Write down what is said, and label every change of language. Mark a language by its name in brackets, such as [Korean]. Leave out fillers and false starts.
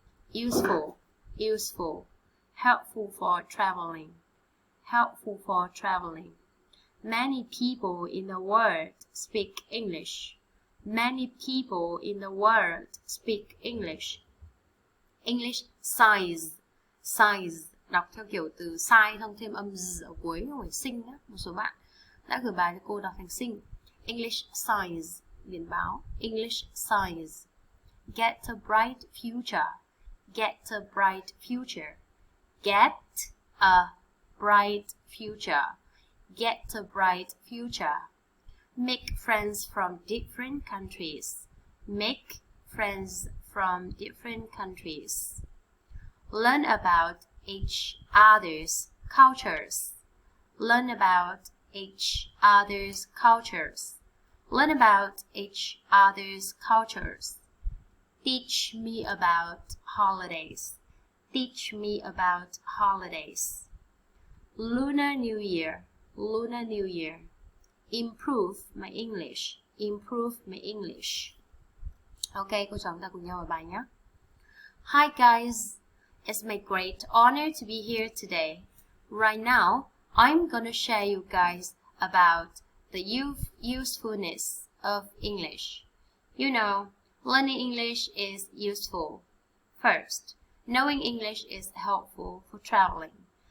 [English] Useful, helpful for traveling, helpful for traveling. Many people in the world speak English. Many people in the world speak English. English size. [Vietnamese] Đọc theo kiểu từ sai xong thêm âm z ở cuối không phải sinh nhé. Một số bạn đã gửi bài cho cô đọc thành sinh. [English] English size, [Vietnamese] biển báo. [English] English size. Get a bright future. Get a bright future. Get a bright future. Get a bright future. Make friends from different countries. Make friends from different countries. Learn about each other's cultures. Learn about each other's cultures. Learn about each other's cultures. Teach me about holidays. Teach me about holidays. Lunar New Year. Lunar New Year. Improve my English. Improve my English. [Vietnamese] Ok, cô trò chúng ta cùng nhau vào bài nhé. [English] Hi guys. It's my great honor to be here today. Right now, I'm gonna share you guys about the usefulness of English. You know, learning English is useful. First, knowing English is helpful for traveling.